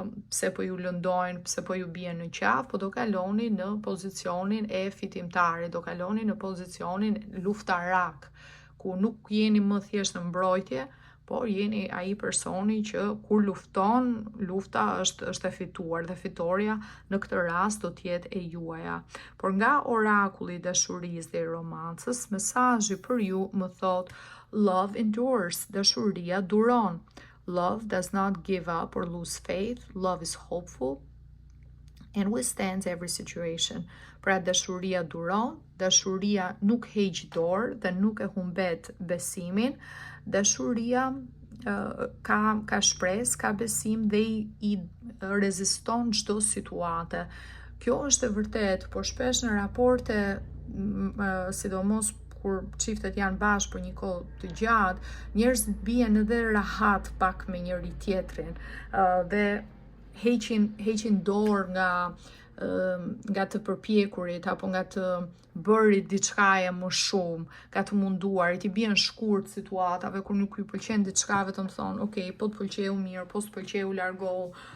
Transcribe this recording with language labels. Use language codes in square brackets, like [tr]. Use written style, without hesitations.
[sq] pse po ju lëndojnë, pse po ju bien në qafë, po do kaloni në pozicionin e fitimtarit, do kaloni në pozicionin luftarak, ku nuk jeni më thjesht në mbrojtje, por jeni ai personi që kur lufton, lufta është e fituar, dhe fitoria në këtë rast do të jetë e juaja. Por nga orakulli i dashurisë dhe i romancës, mesazhi për ju më thot: love endures, dashuria duron. [en] Love does not give up or lose faith. Love is hopeful and withstands every situation. [sq] Pra dashuria duron, dashuria nuk heq dorë dhe nuk e humbet besimin. Dashuria ka shpresë, ka besim dhe i reziston çdo situate. Kjo është e vërtet, por shpesh në raporte, sidomos kur çiftet janë bashkë për një kohë të gjatë, njerëzit bien edhe rahat pak me njëri tjetrin dhe heqin dorë nga të përpjekurit apo nga të bërit diçkaje më shumë, nga të munduarit, i bien shkurt situatave kur nuk i pëlqen diçka, vetëm thonë, ok, po të pëlqeu mirë, po të pëlqeu largohu.